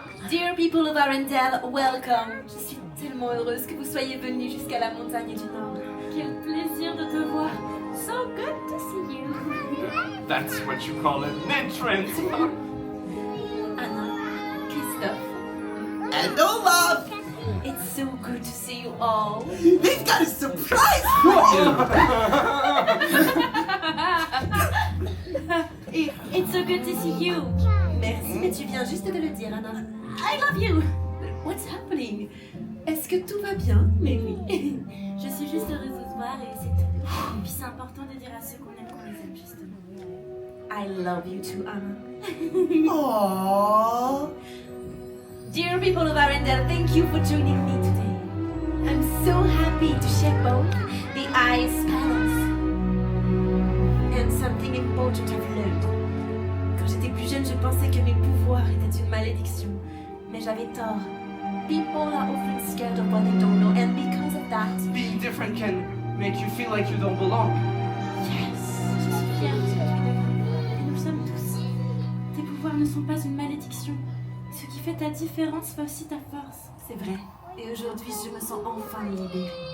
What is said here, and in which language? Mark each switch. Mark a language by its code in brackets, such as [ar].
[en] Dear people of Arendelle, welcome. [fr] Je suis tellement heureuse que vous soyez venus jusqu'à la montagne du Nord. Quel plaisir de te voir. [en] So good to see you. That's what you call an entrance. Anna, Christophe, And Olaf! it's so good to see you all. They've got a surprise for you! It's so good to see you. [fr] Merci, mais tu viens juste de le dire, Anna. [en] I love you. What's happening? [fr] Est-ce que tout va bien? Mais oui. Je suis juste heureuse de te voir et c'est tout. Et puis c'est important de dire à ceux qu'on aime qu'on les aime justement. [en] I love you too, Anna. Aww. Dear people of Arendelle, thank you for joining me today. I'm so happy to share both the Ice Palace and something important I've learned. [fr] Quand j'étais plus jeune, je pensais que mes pouvoirs étaient une malédiction, mais j'avais tort. [en] People are often scared of what they don't know, and because of that, Being different can make you feel like you don't belong. Yes. [fr] Je suis fière de ce que tu es devenu. Et nous le sommes tous. Tes pouvoirs ne sont pas une malédiction. Ce qui fait ta différence fait aussi ta force. c'est vrai. Et aujourd'hui, je me sens enfin libérée.